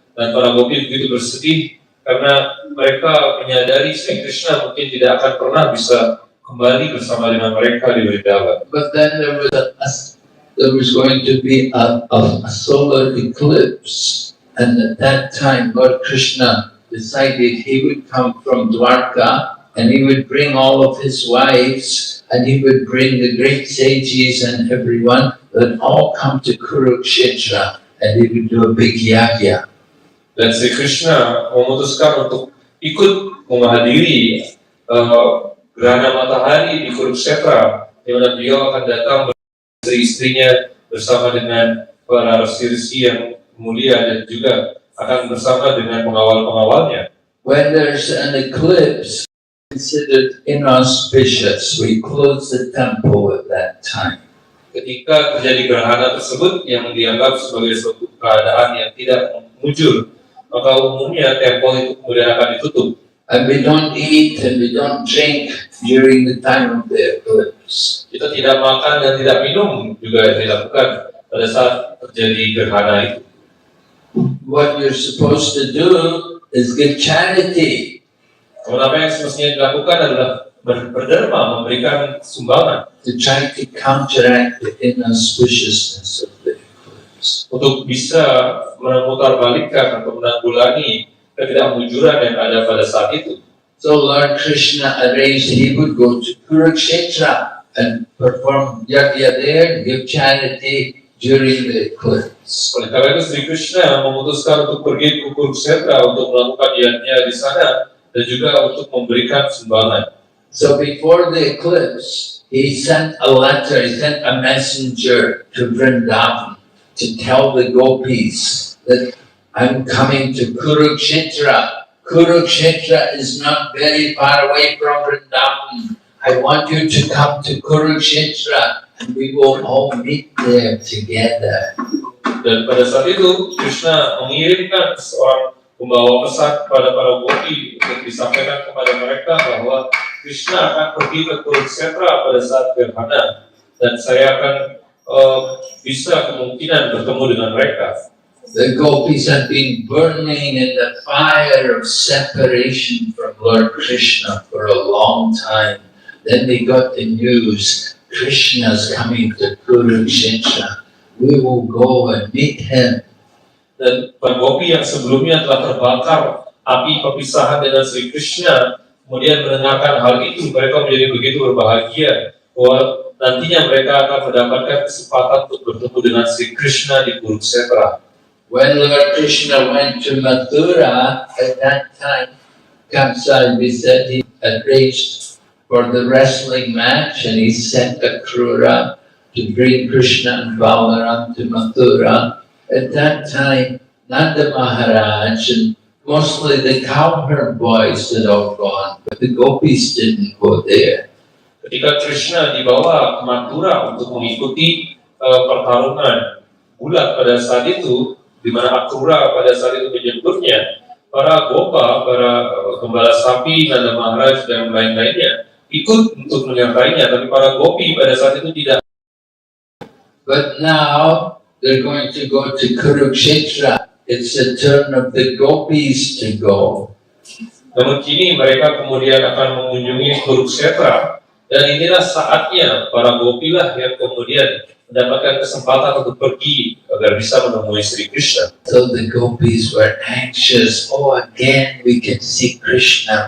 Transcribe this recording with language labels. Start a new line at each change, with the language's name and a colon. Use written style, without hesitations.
Indonesian: Dan para gopi begitu bersedih karena mereka menyadari Sri Krishna mungkin tidak akan pernah bisa kembali bersama dengan mereka di Vrindavan.
English: But then there was going to be a solar eclipse, and at that time Lord Krishna decided he would come from Dwarka, and he would bring all of his wives, and he would bring the great sages and everyone, that all come to Kurukshetra, and he would do a big yagya.
Indonesian: Dan Sri Krishna memutuskan untuk ikut menghadiri gerhana matahari di Kurukshetra, di mana beliau akan datang bersama istri-istrinya bersama dengan para resi-resi yang mulia, dan juga akan bersama dengan pengawal-pengawalnya.
English: When there's an eclipse considered inauspicious, we close the temple at that time.
Indonesian: Ketika terjadi gerhana tersebut yang dianggap sebagai suatu keadaan yang tidak mujur, maka umumnya tempel itu kemudian akan ditutup.
English: And we don't eat and we don't drink during the time of the eclipse.
Indonesian: Kita tidak makan dan tidak minum juga dilakukan pada saat terjadi gerhana itu.
English: What you're supposed to do is give charity.
Indonesian: Apa yang semestinya dilakukan adalah berderma, memberikan sumbangan,
English: to try to counteract the inauspiciousness of the eclipse.
Indonesian: Untuk bisa memutarbalikkan atau menanggulangi ketidakmujuran yang ada pada saat itu.
English: So Lord Krishna arranged he would go to Kurukshetra and perform yagya there, give charity during the eclipse.
Indonesian: Oleh karena itu Sri Krishna memutuskan untuk pergi ke Kurukshetra untuk melakukan yagya di sana dan juga untuk memberikan sumbangan.
English: So before the eclipse, he sent a letter, he sent a messenger to Vrindavan to tell the gopis that I'm coming to Kurukshetra. Kurukshetra is not very far away from Vrindavan. I want you to come to Kurukshetra and we will all meet there together.
Indonesian: Dan pada saat itu Krishna mengirimkan seorang pembawa pesan kepada para gopi untuk disampaikan kepada mereka bahwa Krishna akan pergi ke Kurukshetra pada saat gerhana dan saya akan bisa kemungkinan bertemu dengan mereka.
English: The gopis had been burning in the fire of separation from Lord Krishna for a long time. Then they got the news, Krishna's coming to Kurukshetra. We will go and meet him.
Indonesian: Dan para gopi yang sebelumnya telah terbakar api perpisahan dengan Sri Krishna, kemudian mendengarkan hal itu, mereka menjadi begitu berbahagia bahwa nantinya mereka akan mendapatkan kesempatan untuk bertemu dengan Sri Krishna di Kurukshetra.
English: When Lord Krishna went to Mathura, at that time, Kamsa said he arranged for the wrestling match and he sent Akrura to bring Krishna and Balaram to Mathura. At that time, Nanda Maharaj and mostly the cowherd boys had all gone, but the gopis didn't go there.
Indonesian: Ketika Krishna dibawa ke Mathura untuk mengikuti pertarungan bulat pada saat itu, di mana Akrura pada saat itu menjemputnya, para gopa, para gembala sapi, Nanda Maharaj dan lain-lainnya ikut untuk menyertainya, tapi para gopi pada saat itu tidak.
English: But now they're going to go to Kurukshetra. It's the turn of the gopis to go.
Indonesian: Namun kini mereka kemudian akan mengunjungi Kurukshetra, dan inilah saatnya para gopi lah yang kemudian mendapatkan kesempatan untuk pergi agar bisa menemui Sri Krishna.
English: So the gopis were anxious. Oh, again we can see Krishna.